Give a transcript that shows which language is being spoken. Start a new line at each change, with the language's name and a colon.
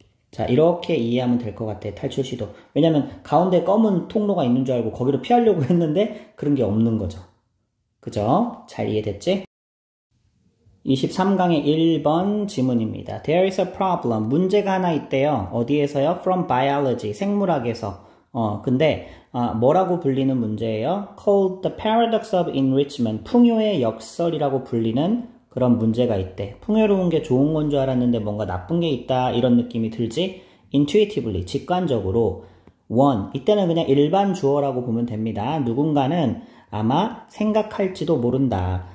Korean: 자, 이렇게 이해하면 될 것 같아. 탈출 시도. 왜냐면 가운데 검은 통로가 있는 줄 알고 거기로 피하려고 했는데 그런 게 없는 거죠. 그죠? 잘 이해됐지? 23강의 1번 지문입니다.
English: There is a problem.
Korean: 문제가 하나 있대요. 어디에서요?
English: From biology.
Korean: 생물학에서. 근데 뭐라고 불리는 문제예요?
English: Called the paradox of enrichment.
Korean: 풍요의 역설이라고 불리는 그런 문제가 있대. 풍요로운 게 좋은 건 줄 알았는데 뭔가 나쁜 게 있다. 이런 느낌이 들지? Intuitively. 직관적으로. 이때는 그냥 일반 주어라고 보면 됩니다. 누군가는 아마 생각할지도 모른다.